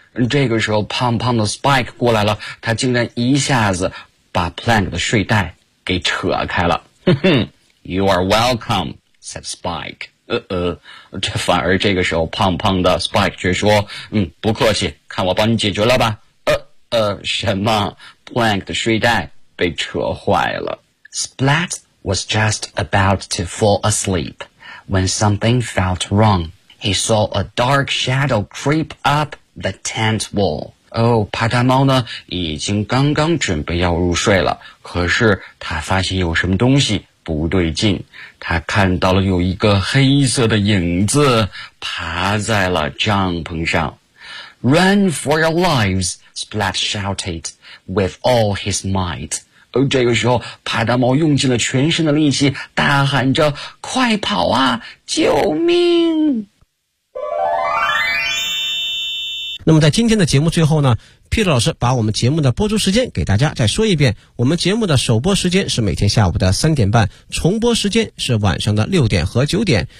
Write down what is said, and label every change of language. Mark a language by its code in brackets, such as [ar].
[zh] 这个时候胖胖的 Spike 过来了，他竟然一下子把 Plank 的睡袋给扯开了。 [en] You are welcome, said Spike. [zh] 这反而这个时候胖胖的 Spike 却说，不客气，看我帮你解决了吧。什么？Plank 的睡袋被扯坏了。 [en] Splat was just about to fall asleep when something felt wrong. He saw a dark shadow creep up the tent wall. [zh] 哦，帕达猫呢已经刚刚准备要入睡了，可是他发现有什么东西不对劲，他看到了有一个黑色的影子爬在了帐篷上。 [en] Run for your lives, Splat shouted with all his might。 [zh] 哦，这个时候帕达猫用尽了全身的力气大喊着，快跑啊，救命。那么在今天的节目最后呢， Peter 老师把我们节目的播出时间给大家再说一遍，我们节目的首播时间是每天下午的3:30，重播时间是晚上的6:00和9:00。